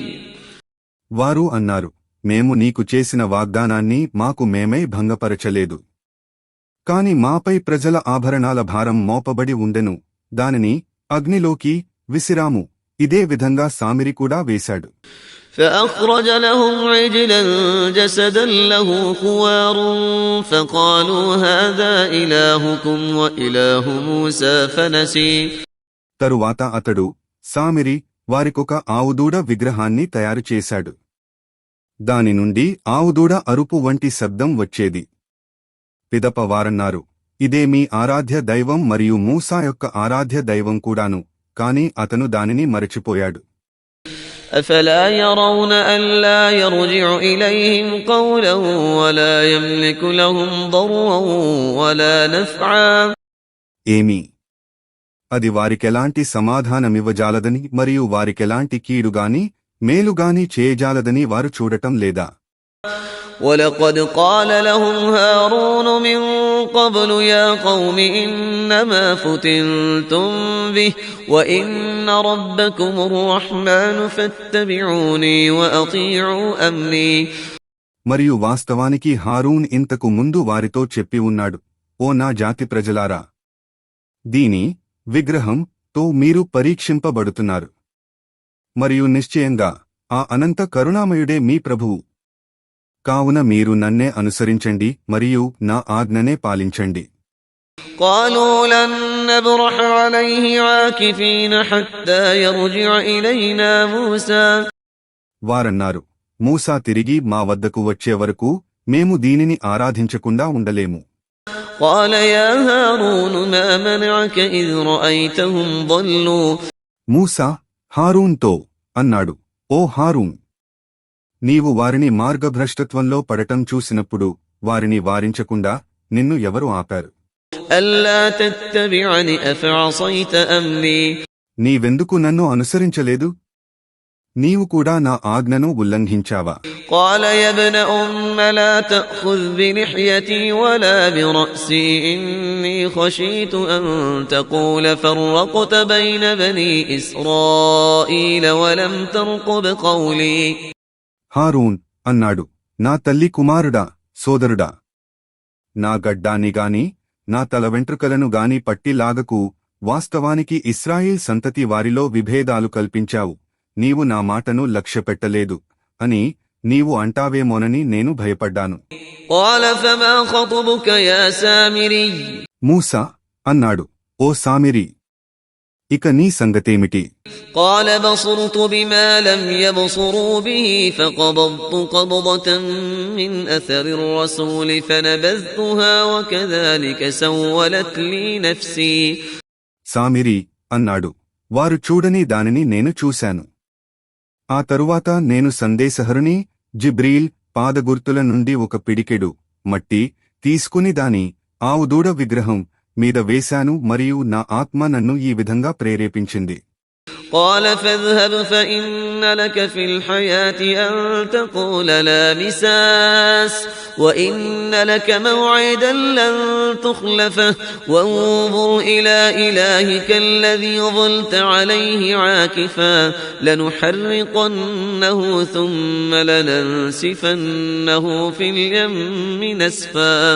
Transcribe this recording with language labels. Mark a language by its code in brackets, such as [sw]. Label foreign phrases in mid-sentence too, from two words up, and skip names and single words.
[te] వారు అన్నారు, మేము నీకు చేసిన వాగ్దానాన్ని మాకు మేమే భంగపరచలేదు. కాని మాపై ప్రజల ఆభరణాల భారం మోపబడి ఉండెను, దానిని అగ్నిలోకి విసిరాము. ఇదే విధంగా సామిరి కూడా వేశాడు. [ar] فأخرج لهم عجلا جسدا له خوار فقالوا هذا إلهكم وإله موسى فنسي. [te] తరువాత అతడు సామిరి వారికొక ఆవుదూడ విగ్రహాన్ని తయారు చేశాడు. దాని నుండి ఆవుదూడ అరుపు వంటి శబ్దం వచ్చేది. పిదప వారన్నారు, ఇదే మీ ఆరాధ్య దైవం మరియు మూసా యొక్క ఆరాధ్య దైవం కూడాను. కాని అతను దానిని మరచిపోయాడు. [ar] أفلا يرون ألا يرجع إليهم قولا ولا يملك لهم ضرا ولا نفعا. [te] ఏమి అది వారికెలాంటి సమాధానమివ్వజాలదని మరియు వారికెలాంటి కీడుగాని మేలుగాని చేయజాలదని వారు చూడటం లేదా? [ar] ولقد قال لهم هارون من قبل يا قوم إنما فتنتم به وإن ربكم الرحمن فاتبعوني وأطيعوا أمري. [te] మరియు వాస్తవానికి హారూన్ ఇంతకు ముందు వారితో చెప్పి ఉన్నాడు, ఓ నా జాతి ప్రజలారా, దీని విగ్రహం తో మీరు పరీక్షింపబడుతున్నారు మరియు నిశ్చయంగా ఆ అనంత కరుణామయుడే మీ ప్రభువు. కావున మీరు నన్నే అనుసరించండి మరియు నా ఆజ్ఞనే పాలించండి. [ar] قالوا لن نبرح عليه عاكفين حتى يرجع إلينا موسى. [te] వారన్నారు, మూసా తిరిగి మా వద్దకు వచ్చే వరకు మేము దీనిని ఆరాధించకుండా ఉండలేము. [ar] قال يا هارون ما منعك إذ رأيتهم ضلوا. [te] మూసా హారూన్తో అన్నాడు, ఓ హారూన్, నీవు వారిని మార్గభ్రష్టత్వంలో పడటం చూసినప్పుడు వారిని వారించకుండా నిన్ను ఎవరు ఆపారు? [ar] ألا تتبعني أفعصيت أمري. [te] నీవెందుకు నన్ను అనుసరించలేదు? నీవు కూడా నా ఆజ్ఞను ఉల్లంఘించావా? [ar] قال يا ابن أم لا تأخذ بلحيتي ولا برأسي إني خشيت أن تقول فرقت بين بني إسرائيل ولم ترقب قولي. [te] హారూన్ అన్నాడు, నా తల్లి కుమారుడా, సోదరుడా, నా గడ్డాన్ని గాని నా తల వెంట్రుకలను గాని పట్టిలాగకు. వాస్తవానికి ఇశ్రాయేల్ సంతతి వారిలో విభేదాలు కల్పించావు. నీవు నా మాటను లక్ష్యపెట్టలేదు అని నీవు అంటావేమోనని నేను భయపడ్డాను. [ar] قال فما خطبك يا سامري. [te] మూసా అన్నాడు, ఓ సామిరి, ఇక నీ సంగతేమిటి? [ar] قال بصرت بما لم يبصروا به فقبضت قبضة من أثر الرسول فنبذتها وكذلك سولت لي نفسي. [te] సామిరి అన్నాడు, వారు చూడని దానిని నేను చూశాను. ఆ తరువాత నేను సందేశహరుని జిబ్రీల్ పాదగుర్తుల నుండి ఒక పిడికెడు మట్టి తీసుకుని దాని ఆవు దూడ విగ్రహం మీద వేశాను మరియు నా ఆత్మ నన్ను ఈ విధంగా ప్రేరేపించింది. [ar] قال فاذهب فإن لك في الحياة أن تقول لا مساس وإن لك موعدا لن تخلفه وانظر إلى إلهك الذي ظلت عليه عاكفا لنحرقنه ثم لننسفنه في اليم نسفا.